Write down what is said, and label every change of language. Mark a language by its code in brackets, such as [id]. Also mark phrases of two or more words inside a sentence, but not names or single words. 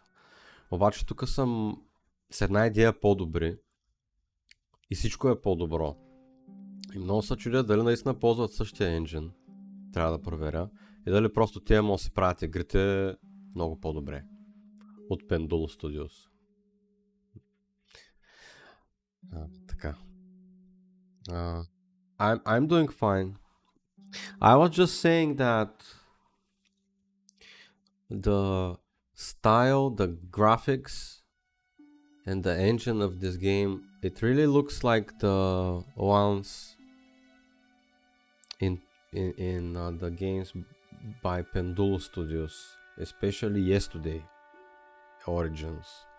[bg] Обаче тук съм с една идея по-добри и всичко е по-добро. И много се чудя дали наистина ползват същия енджин. Трябва да проверя. И дали просто тия могат да си правят игрите много по-добре. От Pendulum Studios. Така. [en] I'm doing fine. I was just saying that the style, the graphics, and the engine of this game, it really looks like the ones in the games by Pendulum Studios, especially Yesterday Origins.